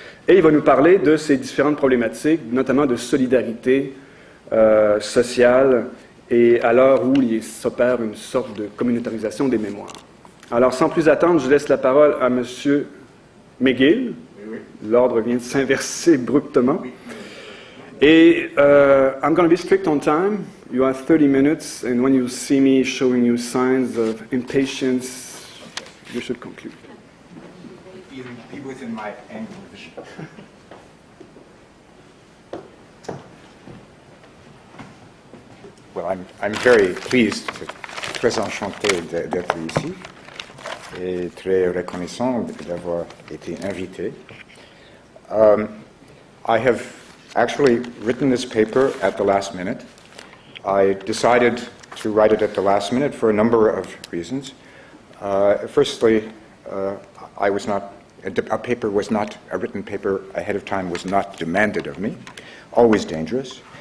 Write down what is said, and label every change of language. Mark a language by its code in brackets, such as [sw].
[fr] Et il va nous parler de ces différentes problématiques, notamment de solidarité sociale, et à l'heure où il s'opère une sorte de communautarisation des mémoires. Alors, sans plus attendre, je laisse la parole à M. Megill. L'ordre vient de s'inverser abruptement. Et [en] I'm going to be strict on time. You have 30 minutes, and when you see me showing you signs of impatience, you should conclude. Be within my angle of vision. Well, I'm very pleased, [fr] très enchanté d'être ici. et très reconnaissant d'avoir été invité. [en] I have actually written this paper at the last minute. I decided to write it at the last minute for a number of reasons. Firstly, a written paper ahead of time was not demanded of me, always dangerous.